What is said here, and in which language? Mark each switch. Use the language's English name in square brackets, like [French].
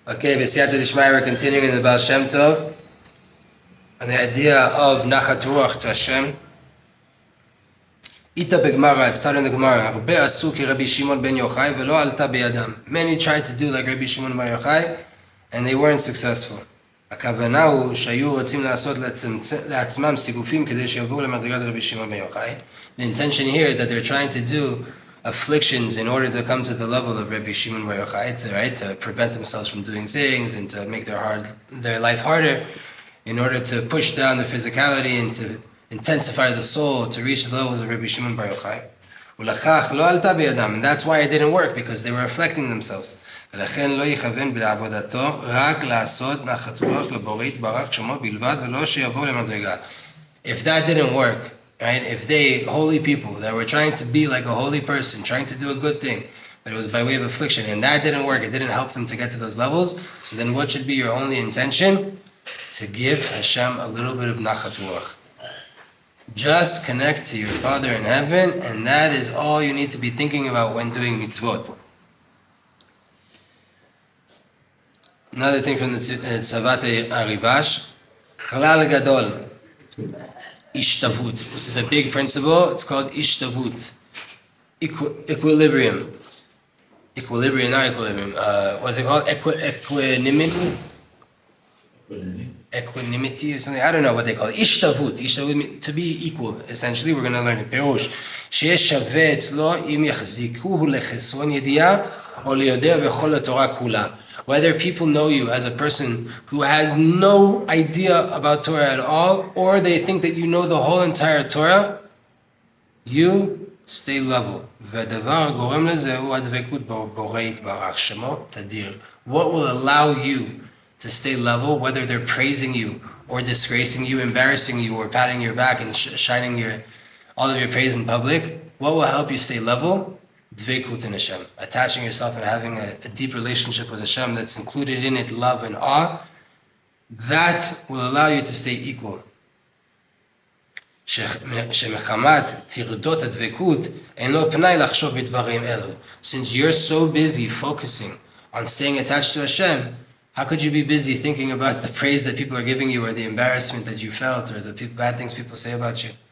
[English] Okay, B'siyata D'Shmaya, we're continuing in the Baal Shem Tov on the idea of Nachat Ruach to Hashem. [Hebrew] Ita b'Gemara, [English] it started in the Gemara. [Hebrew] Arbe asu ki Rabbi Shimon ben Yochai velo alta biyadam. [English] Many tried to do like Rabbi Shimon ben Yochai, and they weren't successful. [Hebrew] הכוונה הוא שהיו רוצים לעשות לעצמם סיגופים כדי שיבואו למדרגת רבי שמעון ben Yochai. [English] The intention here is that they're trying to do afflictions in order to come to the level of Rabbi Shimon ben Yochai, to prevent themselves from doing things and to make their life harder, in order to push down the physicality and to intensify the soul to reach the levels of Rabbi Shimon ben Yochai. [Hebrew] ולכך לא עלתה בידם, [English] and that's why it didn't work, because they were afflicting themselves. [Hebrew] ולכן לא יכוון בעבודתו רק לעשות נחת רוח לבורא יתברך שמו בלבד ולא שיבוא למדרגה. [English] If that didn't work, right? If they, holy people that were trying to be like a holy person, trying to do a good thing, but it was by way of affliction, and that didn't work, it didn't help them to get to those levels, so then what should be your only intention? To give Hashem a little bit of nachat ruach. Just connect to your Father in heaven, and that is all you need to be thinking about when doing mitzvot. Another thing from the Tzfat Arivash, Chalal Gadol, Ishtavut. This is a big principle. It's called Ishtavut, equilibrium. Equilibrium, not equilibrium. What's it called? Equanimity? Equanimity or something. I don't know what they call it. Ishtavut. Ishtavut means to be equal. Essentially, we're going to learn it. Perush. [Hebrew] שיש שווה אצלו אם יחזיקוהו לחסרון ידיעה או ליודע בכל התורה כולה. [English] Whether people know you as a person who has no idea about Torah at all, or they think that you know the whole entire Torah, you stay level. [Hebrew] והדבר גורם לזה הוא הדבקות בבורא יתברך שמו תדיר. [English] What will allow you to stay level, whether they're praising you or disgracing you, embarrassing you, or patting your back and shining all of your praise in public? What will help you stay level? Dveikut in Hashem, attaching yourself and having a deep relationship with Hashem that's included in it love and awe. That will allow you to stay equal. [Hebrew] שמחמת תרדות הדבקות אין לו פנאי לחשוב בדברים אלו. [English] Since you're so busy focusing on staying attached to Hashem, how could you be busy thinking about the praise that people are giving you, or the embarrassment that you felt, or the bad things people say about you?